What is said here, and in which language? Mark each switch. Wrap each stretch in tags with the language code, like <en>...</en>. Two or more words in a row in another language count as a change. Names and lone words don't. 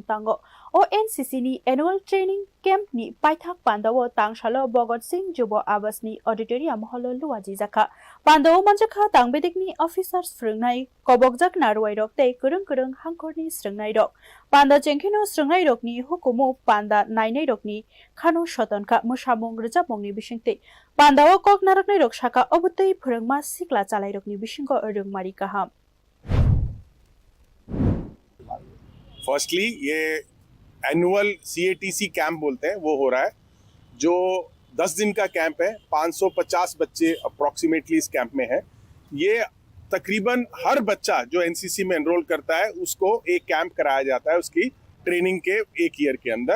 <trp>tango o NCC ni</trp> <en>annual training camp</en> <trp>ni paithak pandawo tangshalo Bhagat Singh Jubo Abasni auditorium holo luaji jaka pandawo manjakha tangbedikni officers frungnai kobokjak narwai rok tei kurung hangkorni srungnai rok panda jengkhino srungnai rokni hukumu panda nainai rokni khano shotonka musamung rejapmungni bisingtei pandawo kok naraknai rok saka obutei phurungma sikla chalai rokni bisingo rungmari kaham</trp> <hi>फर्स्टली ये</hi> <en>annual CATC camp</en> <hi>बोलते हैं वो हो रहा है जो 10 दिन का कैंप है 550 बच्चे अप्रोक्सीमेटली इस कैंप में है ये तकरीबन हर बच्चा जो NCC में एनरोल करता है उसको एक कैंप कराया जाता है उसकी ट्रेनिंग के एक ईयर के अंदर</hi>